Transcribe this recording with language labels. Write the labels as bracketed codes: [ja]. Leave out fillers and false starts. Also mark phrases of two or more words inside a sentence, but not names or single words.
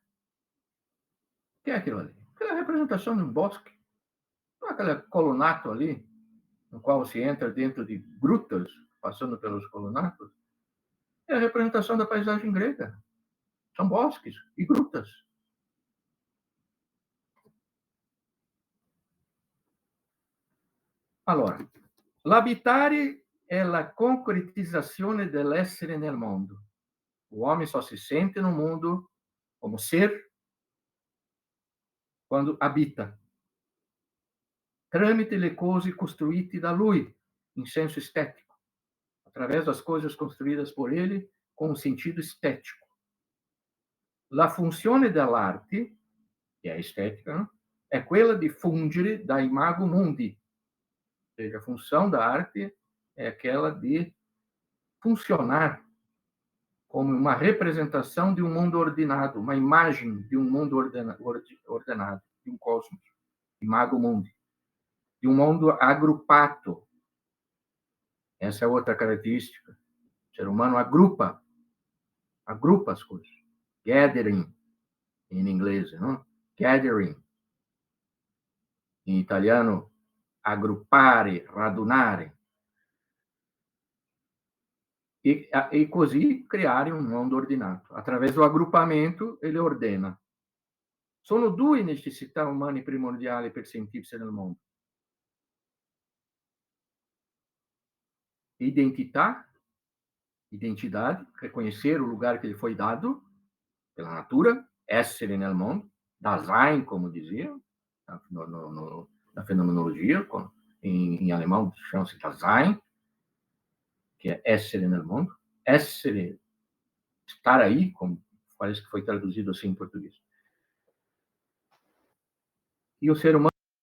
[pt] O que é aquilo ali? Aquela representação de um bosque. Não é aquele colunato ali, no qual se entra dentro de grutas, passando pelos colunatos. É a representação da paisagem grega. São bosques e grutas. [it] Allora, l'abitare è la concretizzazione dell'essere nel mondo. [pt] O homem só se sente no mundo como ser quando habita. [it] Tramite le cose costruite da lui, in senso estético, [pt] através das coisas construídas por ele com um sentido estético. [it] La funzione dell'arte, [pt] que é a estética, né? [it] É quella di fungere da [la] imago mundi. [pt] Ou seja, a função da arte é aquela de funcionar como uma representação de um mundo ordenado, uma imagem de um mundo ordenado, de um cosmos, [la] imago mundi, [pt] de um mundo agrupado. Essa é outra característica. O ser humano agrupa as coisas. Gathering, em inglês, não? Gathering. Em italiano, [it] aggruppare, radunare. E così creare un mondo ordinato. Attraverso l'aggruppamento, [pt] ele ordena. [it] Sono due necessità umane primordiali per sentirsi nel mondo. [pt] Identidade, reconhecer o lugar que lhe foi dado pela natura, [it] essere nel mondo, [pt] Dasein, como diziam, na fenomenologia, em alemão chama-se Dasein, que é [it] essere nel mundo, [pt] essere, estar aí, como parece que foi traduzido assim em português. E o ser humano